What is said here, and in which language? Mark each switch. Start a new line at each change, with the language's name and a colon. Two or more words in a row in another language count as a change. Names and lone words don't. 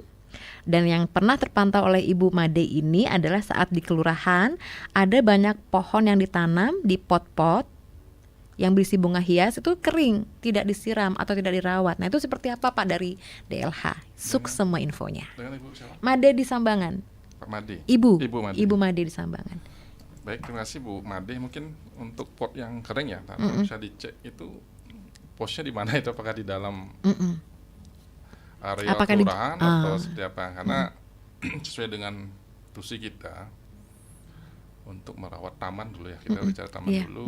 Indonesian: Dan yang pernah terpantau oleh Ibu Made ini adalah saat di kelurahan ada banyak pohon yang ditanam di pot-pot yang berisi bunga hias itu kering, tidak disiram atau tidak dirawat. Nah itu seperti apa Pak dari DLH? Semua infonya. Dengan Ibu siapa? Made di Sambangan. Pak Made. Ibu Made di Sambangan. Baik, terima kasih Bu Made. Mungkin untuk pot yang kering ya, bisa dicek itu posnya di mana itu, apakah di dalam area kelurahan atau seperti apa? Karena sesuai dengan tusi kita untuk merawat taman dulu ya, kita bicara taman dulu.